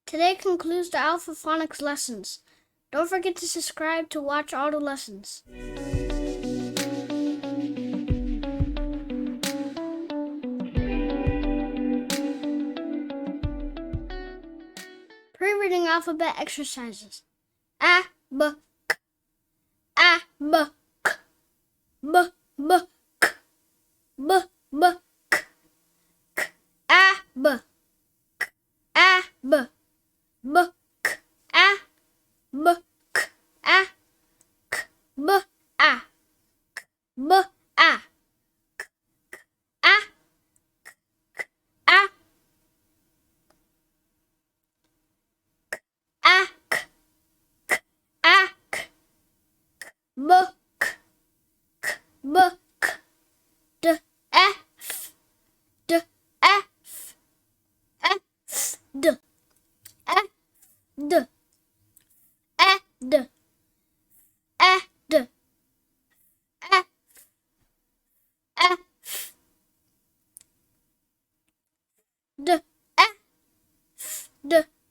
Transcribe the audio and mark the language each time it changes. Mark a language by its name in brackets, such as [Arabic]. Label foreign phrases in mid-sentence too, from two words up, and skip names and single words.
[English] Today concludes the Alpha Phonics lessons. Don't forget to subscribe to watch all the lessons. Pre-reading alphabet exercises. A, B, K. A, B, K. B, B, K. B, B, K. K. A, B. K. A, B. B, K. A. B, K. A. K. B, A. K. B, A. K. A. K. A. Ak, ak, buk, buk, d, f, d, f, f, d, f, d, f, d, f, d, f, f, d, f, d.